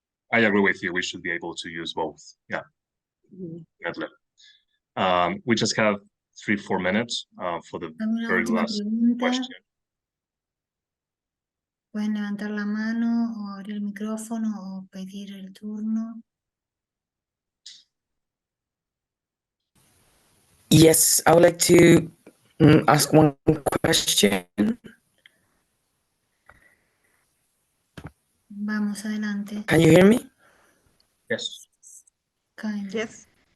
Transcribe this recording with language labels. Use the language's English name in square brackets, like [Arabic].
[English] I agree with you. We should be able to use both. Yeah, definitely. We just have 3-4 minutes for the very last question. [Spanish] Pueden levantar la mano o abrir el micrófono o pedir el turno. [English] Yes, I would like to ask one question. [Spanish] Vamos, adelante. [English] Can you hear me? Yes. Kind. Yes.